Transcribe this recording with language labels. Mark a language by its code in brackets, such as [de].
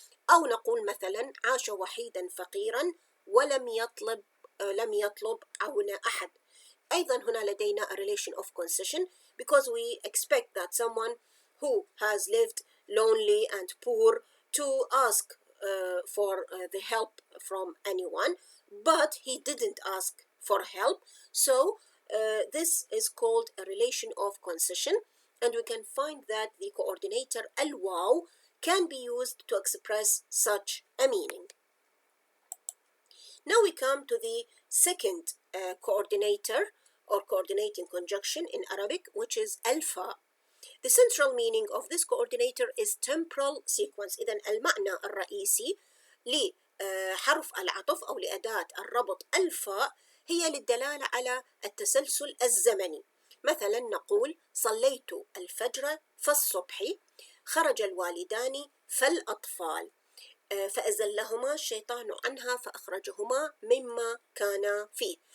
[ar] أو نقول مثلا عاش وحيدا فقيرا ولم يطلب عون أحد. أيضا هنا لدينا [en] a relation of concession because we expect that someone who has lived lonely and poor to ask for the help from anyone, but he didn't ask for help. So this is called a relation of concession, and we can find that the coordinator الواو can be used to express such a meaning. Now we come to the second coordinator or coordinating conjunction in Arabic, which is alpha. The central meaning of this coordinator is temporal sequence. [ar] إذن المعنى الرئيسي لحرف العطف أو لأداة الربط الفاء هي للدلالة على التسلسل الزمني. مثلا نقول صليت الفجر فالصبح، خرج الوالدان فالأطفال، فأزلهما الشيطان عنها فأخرجهما مما كان فيه.